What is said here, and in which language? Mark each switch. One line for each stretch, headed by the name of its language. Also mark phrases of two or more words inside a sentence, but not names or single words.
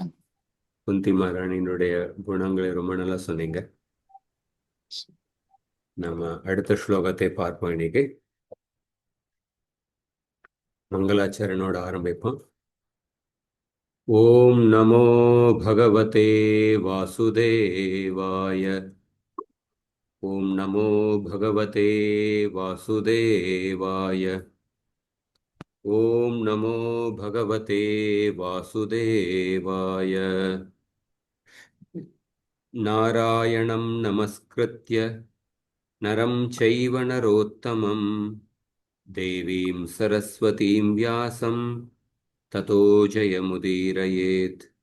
Tamil: குந்தி மகாராணியினுடைய குணங்களை ரொம்ப நல்லா சொன்னீங்க. நம்ம அடுத்த ஸ்லோகத்தை பார்ப்போம். இன்னைக்கு மங்களாச்சரணோட ஆரம்பிப்போம்.
Sanskrit: ओम् नमो भगवते वासुदेवाय. ओम् नमो भगवते वासुदेवाय. ओम् नमो भगवते वासुदेवाय. नारायणं नमस्कृत्य नरं चैव नरोत्तमं देवीं सरस्वतीं व्यासं ततो जयमुदीरयेत्।